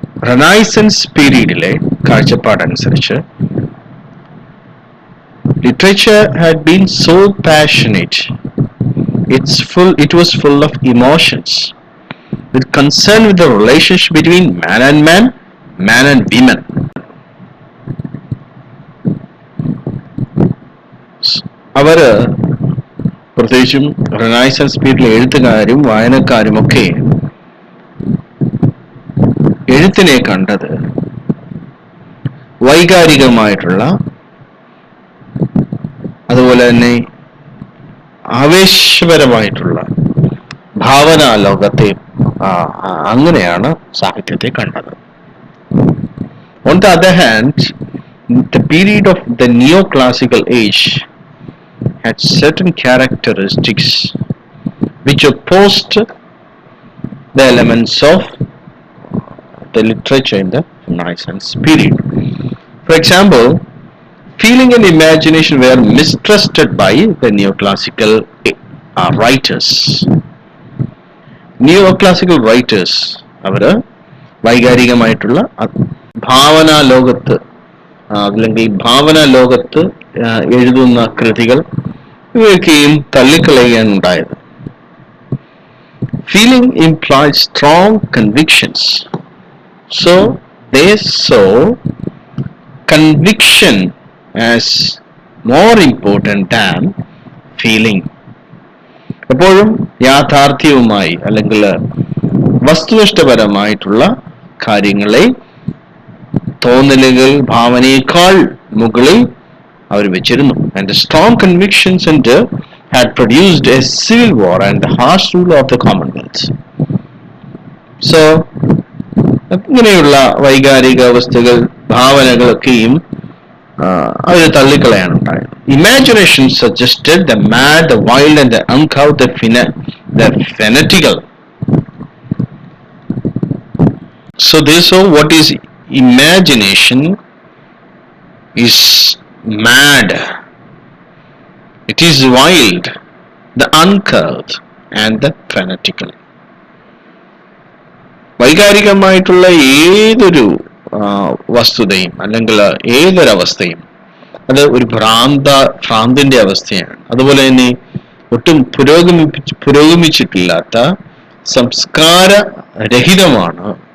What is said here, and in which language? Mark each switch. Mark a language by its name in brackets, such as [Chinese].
[English] Renaissance periodile [Malayalam] കാഴ്ചപ്പാടനുസരിച്ച് [English] literature had been so passionate, it was full of emotions, with concern with the relationship between man and women. [Malayalam] അവര് പ്രത്യേകിച്ചും renaissance പീരീഡിലെ എഴുത്തുകാരും വായനക്കാരുമൊക്കെ എഴുത്തിനെ കണ്ടത് വൈകാരികമായിട്ടുള്ള, അതുപോലെ തന്നെ ആവേശപരമായിട്ടുള്ള ഭാവനാ ലോകത്തെ അങ്ങനെയാണ് സാഹിത്യത്തെ കണ്ടത്. [English] On the other hand, the period of the neoclassical age had certain characteristics which opposed the elements of the literature in the Renaissance period. For example, feeling and imagination were mistrusted by the neoclassical writers. Neoclassical writers, [Malayalam] അവർ വൈകാരികമായിട്ടുള്ള ഭാവനാ ലോകത്ത് അല്ലെങ്കിൽ ഭാവനാ ലോകത്ത് എഴുതുന്ന കൃതികൾ ഇവയൊക്കെയും തള്ളിക്കളയാൻ ഉണ്ടായത്. [English] Feeling implies strong convictions, so they saw conviction as more important than feeling. [Malayalam] എപ്പോഴും യാഥാർത്ഥ്യവുമായി അല്ലെങ്കിൽ വസ്തുനിഷ്ഠപരമായിട്ടുള്ള കാര്യങ്ങളെ തോന്നലുകൾ ഭാവനയേക്കാൾ മുകളിൽ അവർ വെച്ചിരുന്നു. [English] And the strong convictions had produced a civil war and the harsh rule of the Commonwealth. [Malayalam] So ഇങ്ങനെയുള്ള വൈകാരിക അവസ്ഥകൾ ഭാവനകളൊക്കെയും അവർ തള്ളിക്കളയാനുണ്ടായത്. [English] Imagination suggested the mad, the wild and the uncouth, the fanatical. So they saw what is imagination is mad, it is wild, the uncouth and the fanatical. [Malayalam] വൈകാരികമായിട്ടുള്ള ഏതൊരു വസ്തുതയും അല്ലെങ്കിൽ ഏതൊരവസ്ഥയും അത് ഒരു ഭ്രാന്തിന്റെ അവസ്ഥയാണ്. അതുപോലെ തന്നെ ഒട്ടും പുരോഗമിച്ചിട്ടില്ലാത്ത സംസ്കാരരഹിതമാണ്.